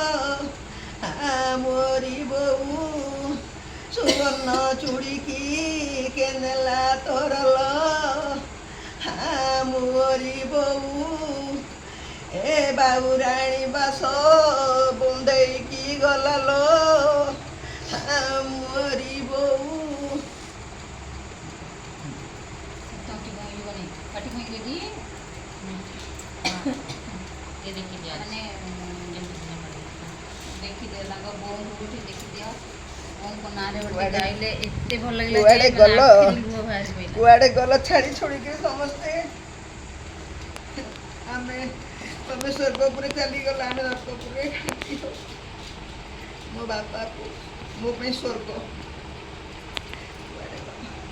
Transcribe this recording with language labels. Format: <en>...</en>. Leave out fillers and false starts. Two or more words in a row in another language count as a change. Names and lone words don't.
<or>ମୋରି ବୋଉ ସୁବର୍ଣ୍ଣ ଚୁଡ଼ିକି କେନେଲା ତୋର ଲ ମୋରି ବୋଉ ଏ ବାବୁରାଣୀ ବାସ ବୁନ୍ଦେଇକି ଗଲା ଲ ମୋରି ବୋଉ ତଣ୍ଟି କମିଯିବନି ପାଟି କମିଯିବ କି</or> <hi>ये देखिए जी आज</hi> <or>ମାନେ ଦେଖିଦିଅ ତାଙ୍କ ବୋଉଙ୍କୁ ଉଠି ଦେଖିଦିଅ ବୋଉଙ୍କ ନାଁରେ ଗୋଟେ କୁଆଡ଼େ- ଗାଇଲେ ଏତେ ଭଲ ଲାଗିଲା କୁଆଡ଼େ ଯେ ଗଲ? ମାନେ ଆଖିରୁ ଲୁହ ବାହାରି ପଇଲା। କୁଆଡ଼େ ଗଲ ଛାଡ଼ି ଛୁଡ଼ିକି ସମସ୍ତେ ଆମେ ତମେ ସ୍ୱର୍ଗପୁରେ ଚାଲିଗଲ ଆମେ ନର୍କପୁରେ ମୋ ବାପାକୁ ମୋ ପାଇଁ ସ୍ୱର୍ଗ କୁଆଡ଼େ ଗଲ?</or>